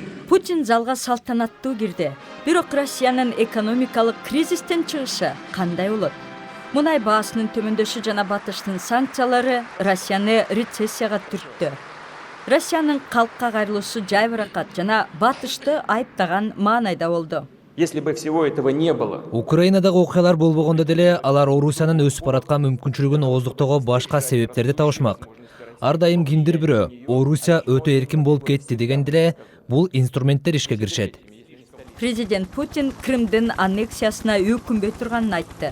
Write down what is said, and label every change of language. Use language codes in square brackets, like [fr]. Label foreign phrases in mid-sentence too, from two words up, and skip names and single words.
[ky] Путин залга салтанаттуу кирди. Бирок Россиянын экономикалык кризистен чыгышы кандай болот? Мунай баасынын төмөндөшү жана Батыштын санкциялары Россияны рецессияга түрттү. Россиянын калкка кайрылуусу жайбыракат жана Батышты айыптаган маанайда болду. [ru] Если бы всего этого не было. [ky] Украинадагы окуялар болбогондо деле алар Орусиянын өсүп бараткан мүмкүнчүлүгүн ооздуктоого башка себептерди табышмак. Ар дайым кимдир бирөө Орусия өтө эркин болуп кетти дегенде эле бул инструменттер ишке киришет. Президент Путин Крымдын аннексиясына өкүнбөй турганын айтты.